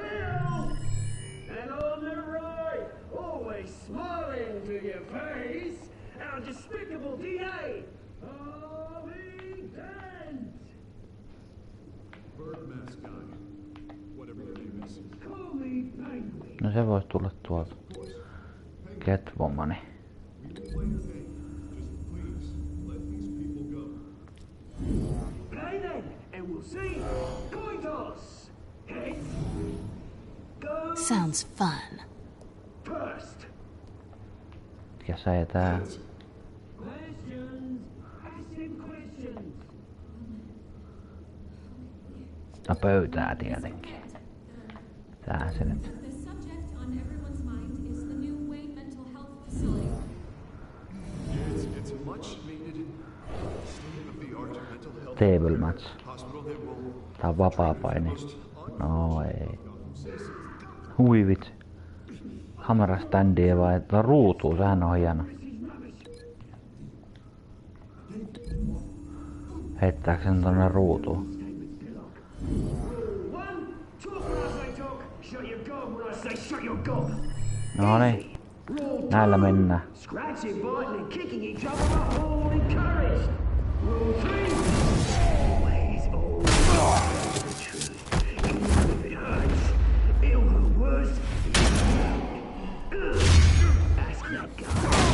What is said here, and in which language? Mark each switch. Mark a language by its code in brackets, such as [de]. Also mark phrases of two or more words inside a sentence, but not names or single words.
[en] And on the right, always smiling our despicable DA! Harvey Dent! Bird mask guy. Whatever your name is. Call me Penguin. [fi] No se voisi tulla tuolta. Catwomani. [en] Play then, and we'll see. Coin toss. Heads. Go. Sounds fun. First. [fi] Ja se tää. [en] Questions. Ask him questions. [fi] No pöytää tietenkin. Tää se nyt. [en] The subject on everyone's mind is the new Wayne Mental Health Facility. It's a much needed state-of-the-art mental health Table match. hospital that will [fi] Tää on vapaapaini. No ei. Hui vitsi. Kameraständiä vai ruutuu, sehän on hieno. Heittääkö sen tonne ruutuun? Noniin. Näillä mennään. [en] Scratching, biting, and kicking each other are all encouraged. Rule 3. Always the truth. Even if it hurts, it'll hurt worse. Ask that guy.